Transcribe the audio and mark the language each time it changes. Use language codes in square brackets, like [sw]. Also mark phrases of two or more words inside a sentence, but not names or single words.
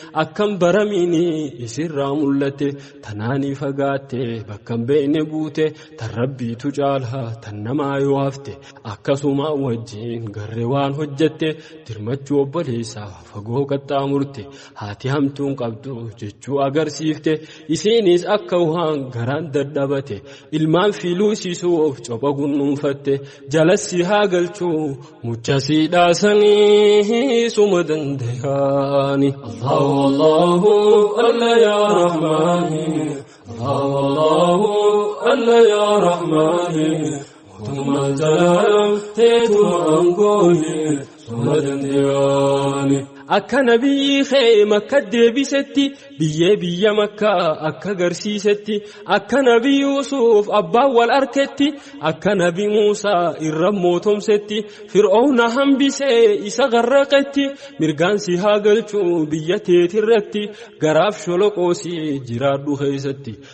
[om] akkam baramiini isirraa mul'atte, tanaanii fagaatte, bakkan beekne buute, tan Rabbiitu caala, tan namaa yoo hafte, akkasuma wajjin garre waan hojjette, dirmachuu obboleessaa fagoo qaxxaamurte, haati hamtuun qabdu jechuu agarsiifte, isiinis akka waan garaan dadhabate, ilmaan filuu siisuuf copha gunnuunfatte, jalassi haa galchuu, mucha si dhaasanii suma dandayaani. [ar] الله الله الله يا رحمن. الله الله الله يا رحمن. [om] Mootummaan zalaalam teetuma aangooni. Suma dandayaani. Akka nabiyyi kee Makka deebisetti, biyyee biyya Makka akka garsiisetti, akka nabi Yuusuf abbaan wal arketti, akka nabi Muusaa irra mootomsetti, Fir'auna hambisee isa garraqetti, mirgaan si haa galchuu biyya teetirratti, garaaf sholoqoosii jiraadhu keessatti,